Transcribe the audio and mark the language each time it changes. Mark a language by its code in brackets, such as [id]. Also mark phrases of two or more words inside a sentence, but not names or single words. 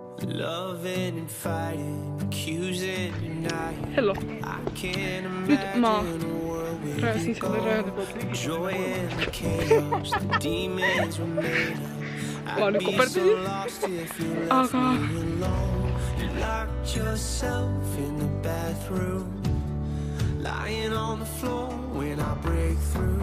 [en] Loving and fighting, accusing and denying. Hello. I can't [et] Nüüd ma [en] imagine a world with [et] rääkisin selle rajade poolt [en] joy in the chaos, the demons remain. I'd be so lost if you left [et] aga [en] me alone. You locked yourself in the bathroom, lying on the floor when I break through.